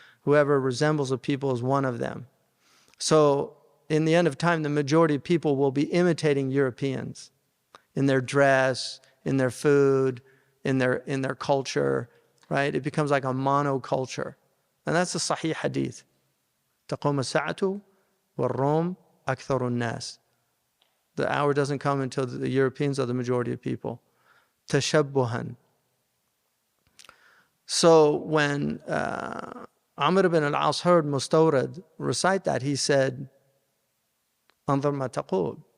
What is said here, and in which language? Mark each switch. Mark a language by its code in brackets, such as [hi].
[en] Whoever resembles a people is one of them. So in the end of time, the majority of people will be imitating Europeans in their dress, in their food, in their culture, right? It becomes like a monoculture. And that's a Sahih hadith. [ar] تَقُومَ السَّاعَةُ وَالرَّوْمُ أَكْثَرُ النَّاسِ. [en] The hour doesn't come until the Europeans are the majority of people. Tashabbuhan. So when Amr ibn al-As heard Mustawrid recite that, he said, "Anzur ma taqul."